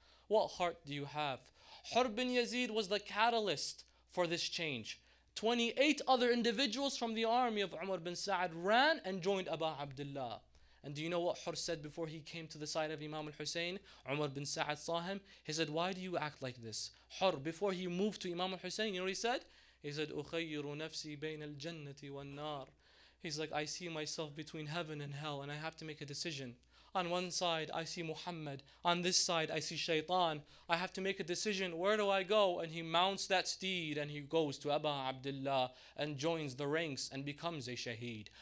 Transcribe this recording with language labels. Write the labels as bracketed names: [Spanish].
[English] What heart do you have? Hur bin Yazid was the catalyst for this change. 28 other individuals from the army of Umar bin Sa'ad ran and joined Abu Abdullah. And do you know what Hur said before he came to the side of Imam al-Hussein? Umar bin Sa'ad saw him. He said, why do you act like this? Hur, before he moved to Imam al-Hussein, you know what he said? He said, [Arabic] أُخَيِّرُ نَفْسِي بَيْنَ الْجَنَّةِ وَالنَّارِ. [English] He's like, I see myself between heaven and hell, and I have to make a decision. On one side, I see Muhammad. On this side, I see Shaitan. I have to make a decision. Where do I go? And he mounts that steed and he goes to Abu Abdullah and joins the ranks and becomes a shaheed.